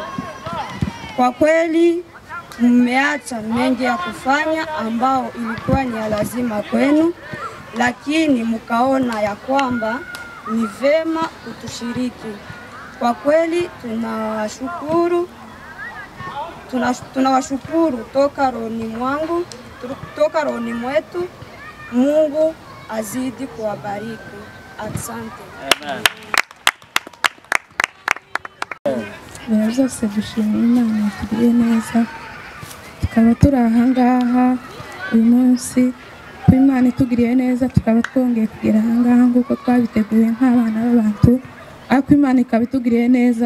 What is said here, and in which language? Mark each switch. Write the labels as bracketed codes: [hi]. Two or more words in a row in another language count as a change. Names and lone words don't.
[sw] Kwa kweli mmeacha mengi ya kufanya ambao ilikuwa ni ya lazima kwenu, lakini mkaona ya kwamba ni vema kutushiriki. Kwa kweli tunawashukuru tunawashukuru toka rohoni mwangu, toka rohoni mwetu. Mungu azidi kuwabariki. Asante. [rw] Biba byose dushimiye Imana tugiriye neza, tukaba turi ahangaha uyu munsi ko Imana itugiriye neza, tukaba twongeye kugera ahangaha nk'uko twabiteguye nk'abana b'abantu, ariko Imana ikaba itugiriye neza.